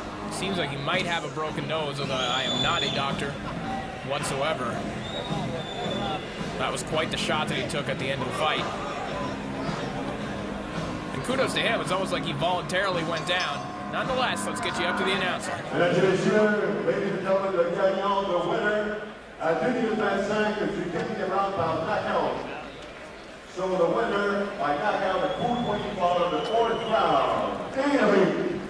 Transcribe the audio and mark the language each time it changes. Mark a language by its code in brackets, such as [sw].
[en] Seems like he might have a broken nose, although I am not a doctor whatsoever. That was quite the shot that he took at the end of the fight. And kudos to him. It's almost like he voluntarily went down. Nonetheless, let's get you up to the announcer. [fr] Mesdames et messieurs, [en] ladies and gentlemen, [fr] le gagnant, [en] the winner, [fr] à 2 minutes 25 du 4e round par knockout. [en] So the winner by knockout at 4:24 of the 4th round, Éric.